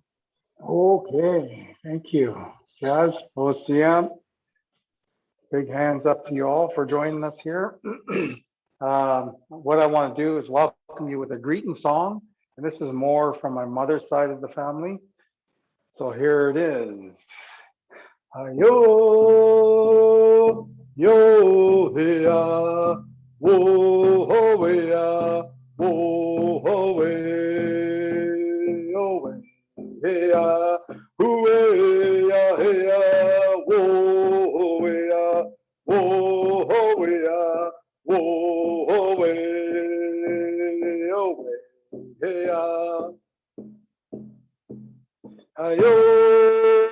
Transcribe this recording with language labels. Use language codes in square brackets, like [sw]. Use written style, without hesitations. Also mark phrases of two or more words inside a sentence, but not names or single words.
[en] Okay, thank you. Jazz, Musqueam. Big hands up to you all for joining us here. What I want to do is welcome you with a greeting song, and this is more from my mother's side of the family. So here it is. Yo, yo, hea, wo, ho, hea, wo, ho, hea, yo, hea, hoo, hea, hea, wo, ho, hea, wo, ho, hea, wo, ho, hea, yo, hea.